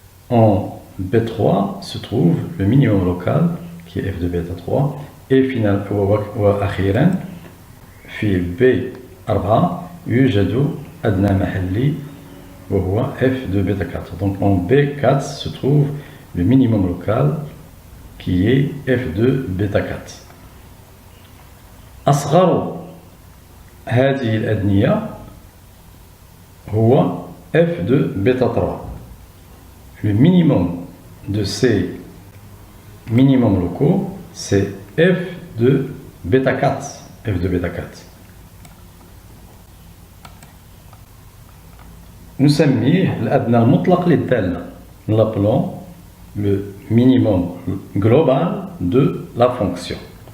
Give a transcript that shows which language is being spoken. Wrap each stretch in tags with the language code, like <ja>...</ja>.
<fr>En B3 se trouve le minimum local qui est F2 bêta 3. Et finalement,</fr> <ar>وأخيرا في B4 يوجد أدنى محلي وهو F2 bêta 4.</ar> <fr>Donc en B4 se trouve le minimum local qui est F2 bêta 4.</fr> <ar>أصغر هذه الأدنية هو F2 bêta 3.</ar> <fr>Le minimum de ces minimums locaux c'est F2 bêta 4. F2 bêta 4.</fr> <ar>نسميه الأدنى المطلق للدالة.</ar> <fr>Nous l'appelons le minimum global de la fonction.</fr>